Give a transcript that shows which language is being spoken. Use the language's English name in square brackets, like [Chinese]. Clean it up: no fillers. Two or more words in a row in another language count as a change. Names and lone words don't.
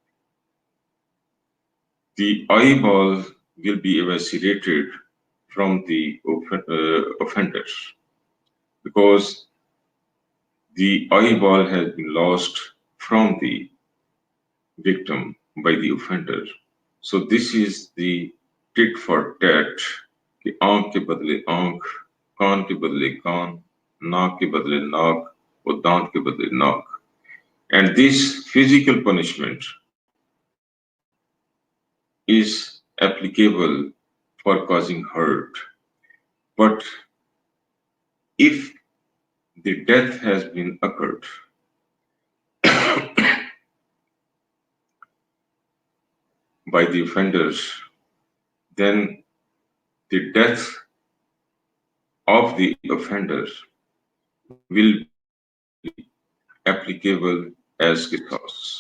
[English] the eyeball will be eviscerated from the offender because the eyeball has been lost from the victim by the offender. So this is the tit for tat [Hindi] कि आंख के बदले आंख, कान के बदले कान, नाक के बदले नाक और दांत के बदले नाक. [English] And this physical punishment is applicable for causing hurt. But if the death has been occurred by the offenders, then the death of the offender will be applicable as qisas.